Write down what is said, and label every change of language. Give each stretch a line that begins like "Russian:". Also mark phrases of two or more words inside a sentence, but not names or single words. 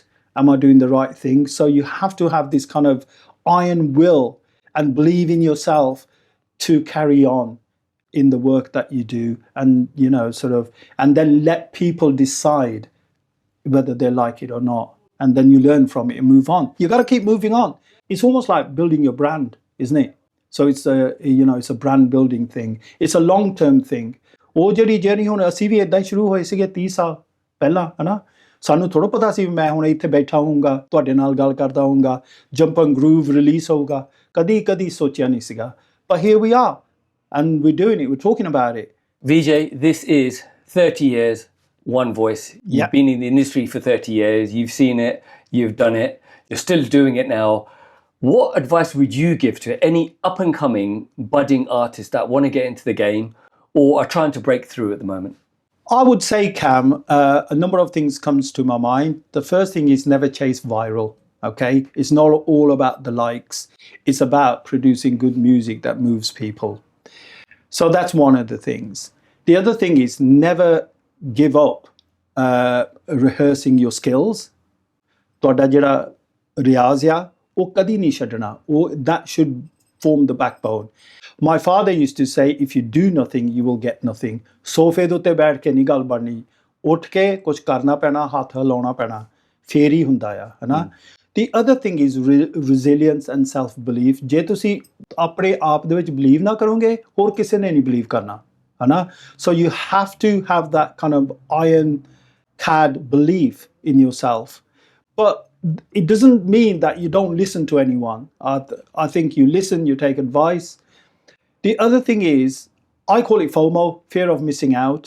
English: Am I doing the right thing? So you have to have this kind of iron will and believe in yourself to carry on in the work that you do, and and then let people decide whether they like it or not. And then you learn from it and move on. You got to keep moving on. It's almost like building your brand, isn't it? So it's a brand building thing. It's a long-term thing.
Punjabi: ਉਹ ਜਿਹੜੀ ਜਰਨੀ ਹੁਣ ਅਸੀਂ ਵੀ ਇਦਾਂ ਸ਼ੁਰੂ ਹੋਏ ਸੀਗੇ 30 ਸਾਲ ਪਹਿਲਾਂ, ਹਨਾ? ਸਾਨੂੰ ਥੋੜਾ ਪਤਾ ਸੀ ਮੈਂ ਹੁਣ ਇੱਥੇ ਬੈਠਾ ਹੋਊਂਗਾ, ਤੁਹਾਡੇ ਨਾਲ ਗੱਲ ਕਰਦਾ ਹੋਊਂਗਾ, ਜੰਪ ਐਂਡ ਗਰੂਵ ਰਿਲੀਜ਼ ਹੋਊਗਾ, ਕਦੀ ਸੋਚਿਆ ਨਹੀਂ ਸੀਗਾ.
English: But here we are, and we're doing it, we're talking about it. Vijay, this is 30 years, one voice. You've been in the industry for 30 years, you've seen it, you've done it, you're still doing it now. What advice would you give to any up-and-coming, budding artists that want to get into the game or are trying to break through at the moment? I would say, Cam, a number of things comes to my mind. The first thing is never chase viral, okay? It's not all about the likes. It's about producing good music that moves people. So that's one of the things. The other thing is never give up rehearsing your skills.
Punjabi: ਤੁਹਾਡਾ ਜਿਹੜਾ ਰਿਆਜ਼ ਆ ਉਹ ਕਦੀ ਨਹੀਂ ਛੱਡਣਾ.
English: That should form the backbone. My father used to say, if you do nothing, you will get nothing.
Punjabi: ਸੋਫੇ ਦੇ ਉੱਤੇ ਬੈਠ ਕੇ ਨਹੀਂ ਗੱਲ ਬਣਨੀ. ਉੱਠ ਕੇ ਕੁਝ ਕਰਨਾ ਪੈਣਾ, ਹੱਥ ਹਿਲਾਉਣਾ ਪੈਣਾ, ਫੇਰ ਹੀ ਹੁੰਦਾ ਆ, ਹਨਾ?
English: The other thing is resilience and self-belief.
Punjabi: ਜੇ ਤੁਸੀਂ ਆਪਣੇ ਆਪ ਦੇ ਵਿੱਚ believe ਨਾ ਕਰੋਗੇ, ਹੋਰ ਕਿਸੇ ਨੇ ਨਹੀਂ believe ਕਰਨਾ, ਹਨਾ?
English: So you have to have that kind of iron-clad belief in yourself. But it doesn't mean that you don't listen to anyone. I think you listen, you take advice. The other thing is, I call it FOMO, fear of missing out.